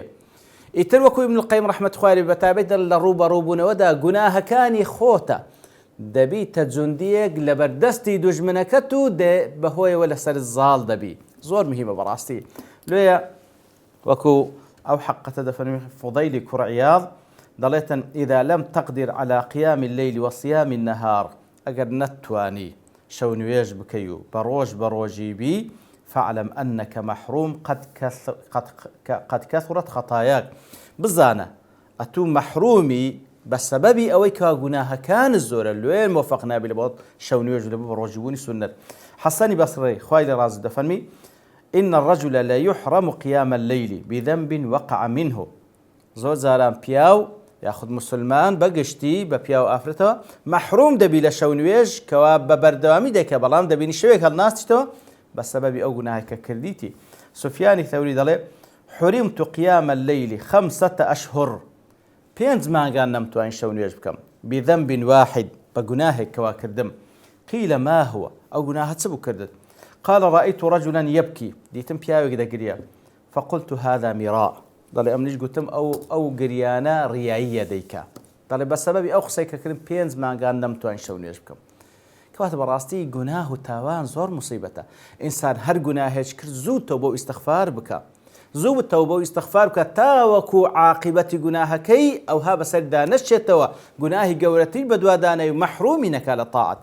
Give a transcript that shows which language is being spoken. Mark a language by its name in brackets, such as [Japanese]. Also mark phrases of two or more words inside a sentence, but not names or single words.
[Central Kurdish] ئیتر وەکو ابن القیم ڕەحمەتی خوای لێ بەتابەت لە ڕووبەڕووبوونەوەدا گوناهەکانی خۆتە دەبیتە جوندیەک لە بەردەستی دوژمنەکەت و بەهۆیەوە لەسەر زاڵ دەبی. زۆر مهمە بەڕاستی. لێیە وەکو ئەو حەقەتە دەفەرمێ فوضەیلی کوڕ عیاض دەڵێتن [Arabic] إذا لم تقدر على قيام الليل وصيام النهار [Central Kurdish] ئەگەر نەتوانی شەو نوێژ بکەی و بە ڕۆژی بی [Arabic] فاعلم أنك محروم قد كثرت خطاياك. [Central Kurdish] بزانە ئەتوو مەحرومی بە سەبەبی ئەوەی کە گوناهەکان زۆرە لێ موفق نابی لە بۆ شەو نوێژ لە بۆ ڕۆژبوونی سنت. حەسەنی بەسڕی خوای لێ ڕازی دەفەرمی [Arabic] إن الرجل لا يحرم قيام الليل بذنب وقع منه. [Central Kurdish] زۆر زاران پیاو یاخود مسلمان بەگشتی بە پیاو ئافرەتەوە مەحروم دەبی لە شەو نوێژ کەوا بە بەردەوامی دەکە، بەڵام دەبینی شەوێک هەڵناستیتەوە بە سەبەبی ئەو گوناهی کە کردیتی. سوفیانی ثەوری دەڵێ [Arabic] حرمت قيام الليل 5 أشهر، [Central Kurdish] 5 مانگان نەمتوانین شەو نوێژ بکەم، [Arabic] بذنب واحد، [Central Kurdish] بە گوناهێک کەوا کردم. [Arabic] قيل ما هو، [Central Kurdish] ئەو گوناهە چ بوو کردت؟ [Arabic] قال رأيت رجلا يبكي، [Central Kurdish] دیتم پیاوێک دەگریا، [Arabic] فقلت هذا مراء، [Central Kurdish] دەڵێ ئەم نیش گوتم ئەو گریانە ڕیاییە دەیکا، دەڵێ بە سەبەبی ئەو قسەی کە کردم 5 مانگان نەمتوانین شەو نوێژ بکەم. کەواتە بەڕاستی گوناه و تاوان زۆر موسیبەتە. ئینسان هەر گوناهێک کرد زوو تەوبە و ئیستیغفار بکە، زوو تەوبە و ئیستیغفار بکە تاوەکو عاقبەتی گوناهەکەی ئەوها بەسەردا نەچێتەوە، گوناهی گەورەتری بەدوادانەی و مەحرومی نەکا لە تاعەت.